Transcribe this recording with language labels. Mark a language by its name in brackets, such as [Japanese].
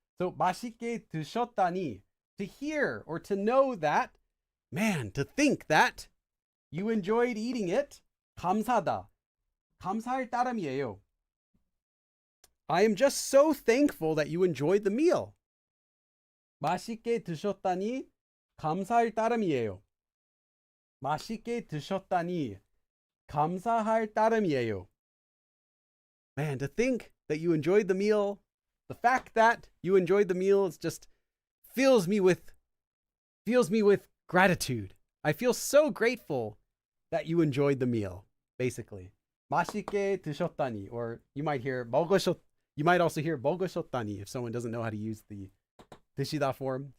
[Korean] So 맛있게 드셨다니. [English] To hear or to know that, man, to think that you enjoyed eating it. [Korean] 감사하다. 감사할 따름이에요. [English] I am just so thankful that you enjoyed the meal. [Korean] 맛있게 드셨다니 감사할 따름이에요. 맛있게 드셨다니 감사할 따름이에요. [English] Man, to think that you enjoyed the meal, the fact that you enjoyed the meal is just fills me with gratitude. I feel so grateful that you enjoyed the meal, basically. [Korean] 맛있게 드셨다니, [English] or you might also hear 먹으셨다니 if someone doesn't know how to use the 드시다 form.